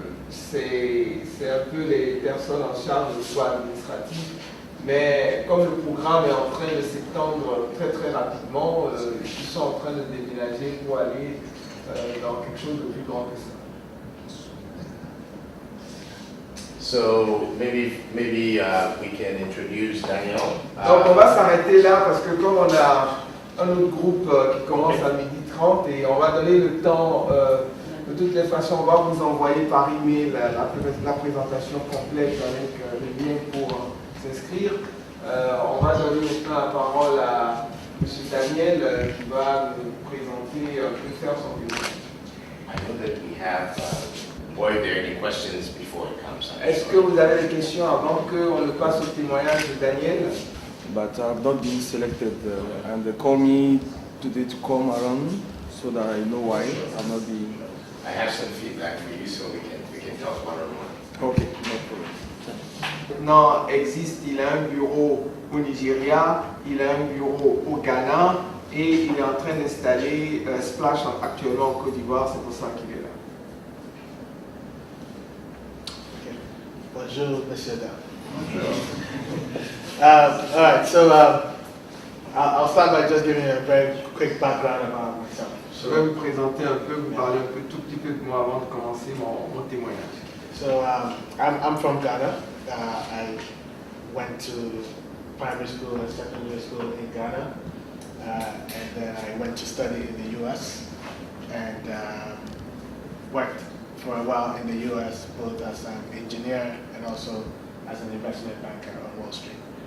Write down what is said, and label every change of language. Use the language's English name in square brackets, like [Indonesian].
[French] C'est un peu les personnes en charge du choix administratif. Mais comme le programme est en train de s'étendre très très rapidement, ils sont en train de déménager pour aller dans quelque chose de plus grand que ça. [English] So maybe we can introduce Daniel. [French] Donc on va s'arrêter là parce que comme on a un autre groupe qui commence à 12h30 et on va donner le temps, de toutes les façons on va vous envoyer par email la présentation complète avec le lien pour s'inscrire. On va donner maintenant la parole à M. Daniel qui va nous présenter, faire son témoignage. [English] I know that we have, or if there are any questions before it comes. [French] Est-ce que vous avez des questions avant qu'on ne passe au témoignage de Daniel? [English] But I've not been selected and they called me today to come around so that I know why I'm not being... I have some feedback for you so we can talk one-on-one. Okay, no problem. [French] Maintenant, il a un bureau au Nigeria, il a un bureau au Ghana et il est en train d'installer Splash actuellement en Côte d'Ivoire, c'est pour ça qu'il est là. Okay. Bonjour, Monsieur Dam. [English] All right, so I'll start by just giving you a very quick background about myself. [French] Je vais vous présenter un peu, vous parler un peu, tout petit peu de moi avant de commencer mon témoignage. [English] So I'm from Ghana. I went to primary school and secondary school in Ghana, and then I went to study in the U.S. and worked for a while in the U.S. both as an engineer and also as an investment banker on Wall Street.